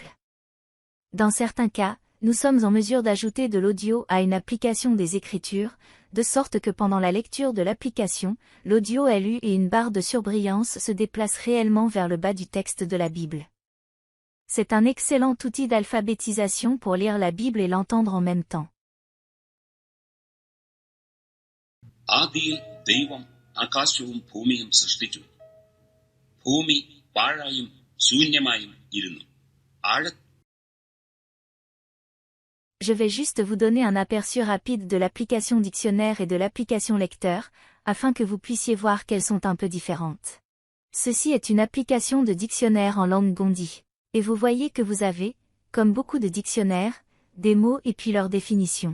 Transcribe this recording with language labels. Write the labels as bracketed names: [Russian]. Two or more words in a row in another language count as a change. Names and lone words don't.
[French] Dans certains cas, nous sommes en mesure d'ajouter de l'audio à une application des écritures, de sorte que pendant la lecture de l'application, l'audio est lu et une barre de surbrillance se déplace réellement vers le bas du texte de la Bible. C'est un excellent outil d'alphabétisation pour lire la Bible et l'entendre en même temps. [Malayalam] ആദിയിൽ ദൈവം ആകാശവും ഭൂമിയും സൃഷ്ടിച്ചു. ഭൂമി പാഴായും ശൂന്യമായും ഇരുന്നു. [French] Je vais juste vous donner un aperçu rapide de l'application dictionnaire et de l'application lecteur, afin que vous puissiez voir qu'elles sont un peu différentes. Ceci est une application de dictionnaire en langue gondi. Et vous voyez que vous avez, comme beaucoup de dictionnaires, des mots et puis leur définition.